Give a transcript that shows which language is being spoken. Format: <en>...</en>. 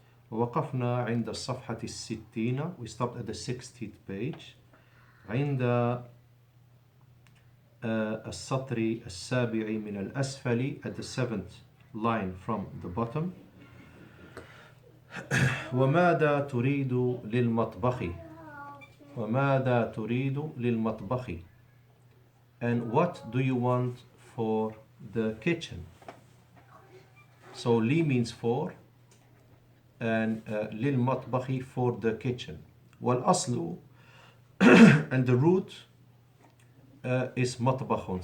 <ar>وقفنا عند الصفحة الستين.</ar> <en>We stopped at the 60th page.</en> <ar>عند السطر السابع من الأسفل,</ar> <en>at the 7th line from the bottom.</en> <ar>وماذا تريد للمطبخ؟ وماذا تريد للمطبخ?</ar> <en>And what do you want for the kitchen? So li means for, and للمطبخ for the kitchen. والأصل and the root is مطبخ.</en>